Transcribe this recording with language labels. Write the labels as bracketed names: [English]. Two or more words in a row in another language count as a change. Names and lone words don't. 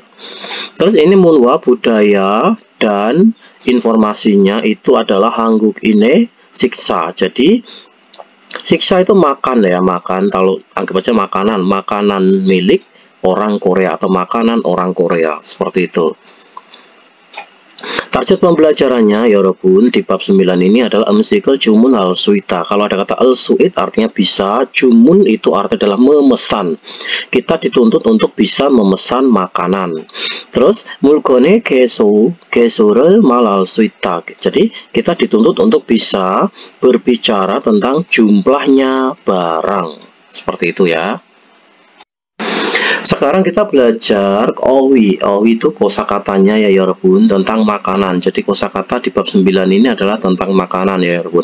[Indonesian] Terus ini munwa budaya dan informasinya itu adalah hangguk ini siksa. Jadi siksa itu makan ya, makan, kalau anggap aja makanan milik orang Korea atau makanan orang Korea, seperti itu. Target pembelajarannya yorobun di bab 9 ini adalah [Korean] 음식을 주문할 수 있다. [Indonesian] Kalau ada kata [Korean] 할 수 있 [Indonesian] artinya bisa, jumun itu artinya adalah memesan. Kita dituntut untuk bisa memesan makanan. [Korean] Terus 물건 개수 를 말할 수 있다. [Indonesian] Jadi kita dituntut untuk bisa berbicara tentang jumlahnya barang. Seperti itu ya. Sekarang kita belajar owi. Owi itu kosakatanya ya yorobun, tentang makanan. Jadi kosakata di bab 9 ini adalah tentang makanan ya yorobun.